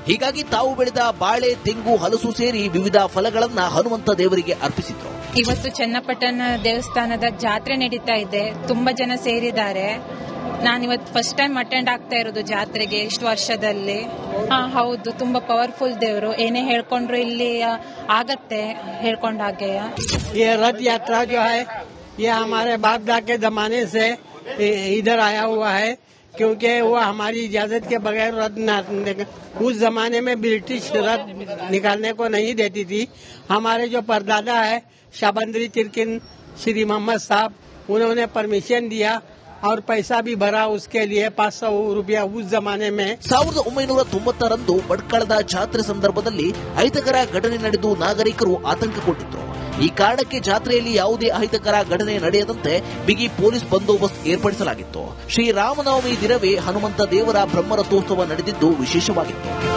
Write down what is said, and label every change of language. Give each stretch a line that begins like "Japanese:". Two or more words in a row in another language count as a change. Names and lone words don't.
Kannada: ಹೀಗಾಗಿ ತಾವು ಬೆಳೆದ ಬಾಳೆ, ತೆಂಗು, ಹಲಸು ಸೇರಿ ವಿವಿಧ ಫಲಗಳನ್ನ ಹನುಮಂತ ದೇವರಿಗೆ ಅರ್ಪಿಸಿದ್ರು. ಇವತ್ತು ಚನ್ನಪಟ್ಟಣ ದೇವಸ್ಥಾನದ ಜಾತ್ರೆ ನಡೀತಾ ಇದೆ. ತುಂಬಾ ಜನ ಸೇರಿದ್ದಾರೆ. ನಾನಿವತ್ತು
English: first time attend
Kannada: ಆಗ್ತಾ ಇರೋದು ಜಾತ್ರೆಗೆ ಇಷ್ಟು ವರ್ಷದಲ್ಲಿ. ಹೌದು, ತುಂಬಾ ಪವರ್ಫುಲ್ ದೇವರು. ಏನೇ ಹೇಳ್ಕೊಂಡ್ರು ಇಲ್ಲಿ ಆಗತ್ತೆ ಹೇಳ್ಕೊಂಡಾಗೆ.
Hindi: ये रथ यात्रा जो है ये हमारे बाप दादा के जमाने से इधर आया हुआ है, क्योंकि वो हमारी इजाजत के बगैर रद्द उस जमाने में ब्रिटिश रद्द निकालने को नहीं देती थी। हमारे जो परदादा है शाबंदरी तिरकिन श्री मोहम्मद साहब, उन्होंने परमिशन दिया और पैसा भी भरा उसके लिए 500 रुपया उस जमाने में।
Kannada: 1990ರಂದು ಭಟ್ಕಳದ ಜಾತ್ರೆ ಸಂದರ್ಭದಲ್ಲಿ ಅಹಿತಕರ ಘಟನೆ ನಡೆದು ನಾಗರಿಕರು ಆತಂಕಗೊಂಡಿದ್ದರು. ಈ ಕಾರಣಕ್ಕೆ ಜಾತ್ರೆಯಲ್ಲಿ ಯಾವುದೇ ಅಹಿತಕರ ಘಟನೆ ನಡೆಯದಂತೆ ಬಿಗಿ ಪೊಲೀಸ್ ಬಂದೋಬಸ್ತ್ ಏರ್ಪಡಿಸಲಾಗಿತ್ತು. ಶ್ರೀರಾಮನವಮಿ ದಿನವೇ ಹನುಮಂತ ದೇವರ ಬ್ರಹ್ಮರಥೋತ್ಸವ ನಡೆದಿದ್ದು ವಿಶೇಷವಾಗಿತ್ತು.